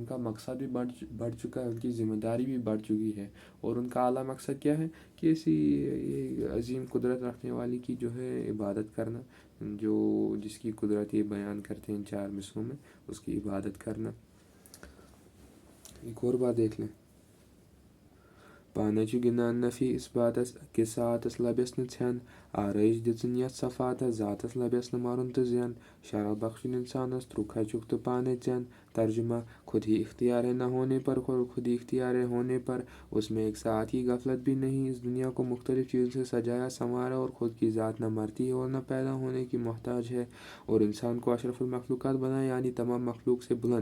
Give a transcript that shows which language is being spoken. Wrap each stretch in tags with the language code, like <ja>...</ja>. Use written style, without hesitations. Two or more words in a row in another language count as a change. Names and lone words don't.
<ur>کا مقصد بھی بڑھ چکا ہے ان کی ذمہ داری بھی بڑھ چکی ہے اور ان کا اعلیٰ مقصد کیا ہے کہ ایسی عظیم قدرت رکھنے والی کی جو ہے عبادت کرنا جس کی قدرت یہ بیان کرتے ہیں 4 مصروں میں اس کی عبادت کرنا ایک اور بات دیکھ لیں</ur> <ks>پانے چھُ گِنٛدان نفی اثباتس أکِس ساعتس لبٮ۪س نہٕ ژھٮ۪ن آرائش دِژٕن یتھ صفاتس ذاتس لبیس نہٕ مرُن تہٕ زین شرف بخشُن انسانس ترُک ہچُک تہٕ پانس زین۔</ks> <ur>ترجمہ: خود ہی اختیار ہے نہ ہونے پر خود ہی اختیار ہے ہونے پر اس میں ایک ساتھ ہی غفلت بھی نہیں۔ اس دنیا کو مختلف چیزوں سے سجایا سنوارا اور خود کی ذات نہ مرتی ہے اور نہ پیدا ہونے کی محتاج ہے، اور انسان کو اشرف المخلوقات بنایا یعنی تمام مخلوق سے بلند۔</ur>